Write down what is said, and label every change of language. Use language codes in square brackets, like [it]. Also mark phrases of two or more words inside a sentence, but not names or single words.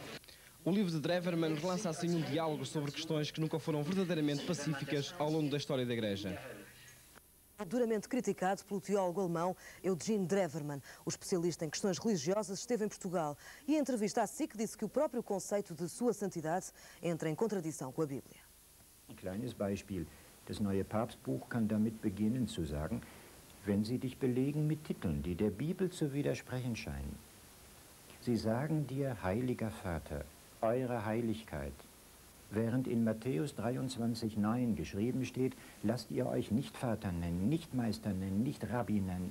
[pt] O livro de Drewermann relança assim um diálogo sobre questões que nunca foram verdadeiramente pacíficas ao longo da história da Igreja. Duramente criticado pelo teólogo alemão Eugen Drewermann. O especialista em questões religiosas esteve em Portugal e em entrevista à SIC disse que o próprio conceito de sua santidade entra em contradição com a Bíblia. [de] Ein kleines Beispiel. Das neue Papstbuch kann damit beginnen zu sagen, wenn Sie dich belegen mit Titeln, die der Bibel zu widersprechen scheinen. Sie sagen dir, Heiliger Vater, eure Heiligkeit, während in Matthäus 23,9 geschrieben steht, lasst ihr euch nicht Vater nennen, nicht Meister nennen, nicht Rabbi nennen.